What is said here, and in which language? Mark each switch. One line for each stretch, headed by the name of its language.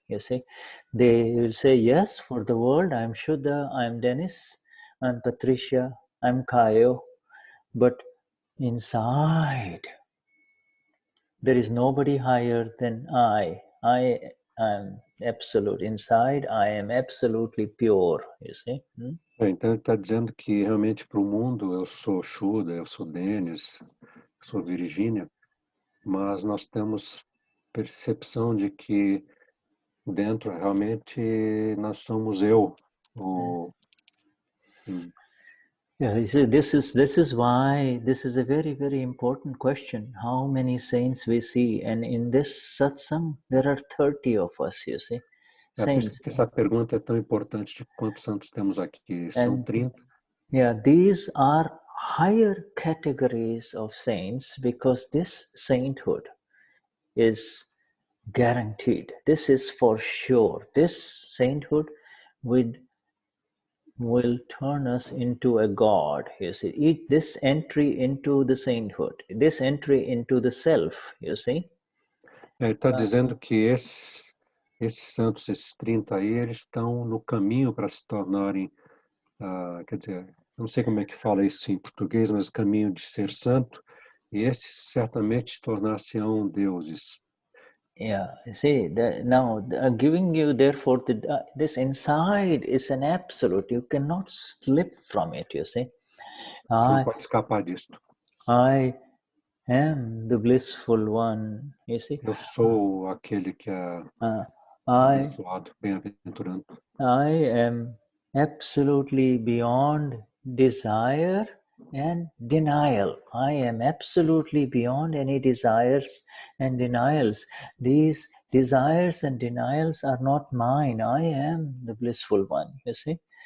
English: You see, they will say, yes, for the world, I'm Shuddha, I'm Dennis, I'm Patricia, I'm Caio, but inside, there is nobody higher than I. I I'm absolute. Inside, I am absolutely pure, you see.
Portuguese: Então ele está dizendo que realmente para o mundo eu sou Shuddha, eu sou Denis, eu sou Virgínia, mas nós temos percepção de que dentro realmente nós somos eu.
English: Yeah, you see, this is why this is a very, very important question. How many saints we see, and in this satsang there are 30 of us. You see, saints.
Portuguese: Essa pergunta é tão importante de quantos santos temos aqui. São 30.
English: Yeah, these are higher categories of saints because this sainthood is guaranteed. This is for sure. This sainthood will turn us into a god, you see. This entry into the sainthood, this entry into the self, you see.
Portuguese: Ele está dizendo que esses santos, esses 30 aí, eles estão no caminho para se tornarem, quer dizer, eu não sei como é que fala isso em português, mas caminho de ser santo, e esses certamente tornar-se-ão deuses.
English: Yeah, you see, now giving you therefore this inside is an absolute. You cannot slip from it, you see.
Portuguese: Você não pode escapar disso.
English: I am the blissful one, you see.
Portuguese: Eu sou aquele que é abençoado, bem-aventurado.
English: I am absolutely beyond desire and denial. I am absolutely beyond any desires and denials. These desires and denials are not mine. I am the blissful one, you see.